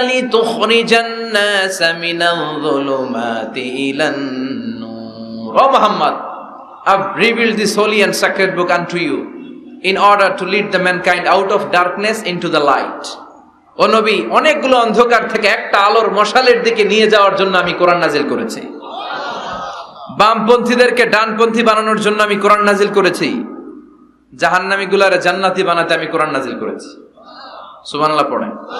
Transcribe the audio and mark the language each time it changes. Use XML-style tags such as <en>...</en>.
<ar>লিতুখরিজান নাস মিনাল যুলুমাতি ইলান নূর।</ar> <en>ও Muhammad, I've revealed this holy and sacred book unto you in order to lead the mankind out of darkness into the light.</en> <bn>ও নবী, অনেকগুলো অন্ধকার থেকে একটা আলোর মশালের দিকে নিয়ে যাওয়ার জন্য আমি কোরআন নাজিল করেছি। বামপন্থীদেরকে ডানপন্থী বানানোর জন্য আমি কোরআন নাজিল করেছি। জাহান্নামীগুলারে জান্নাতি বানাতে আমি কোরআন নাজিল করেছি। সুবহানাল্লাহ পড়েন।</bn>